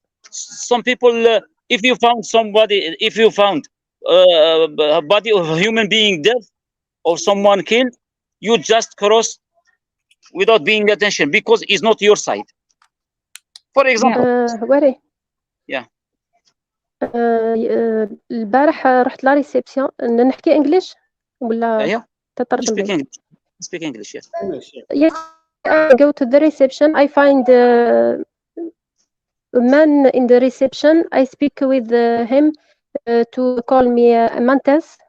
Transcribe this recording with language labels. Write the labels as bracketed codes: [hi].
[en] Some people, if you found somebody, if you found a body of a human being dead or someone killed, you just cross without paying attention because it's not your side. For example. وري Yeah. [ar] البارح رحت لا ريسبسيون نحكي انجليش ولا [en] Yeah. [ar] تترجم لي؟ [en] Speak English, yes. English, yeah. Yes, I go to the reception. I find a man in the reception. I speak with him to call me Mantas.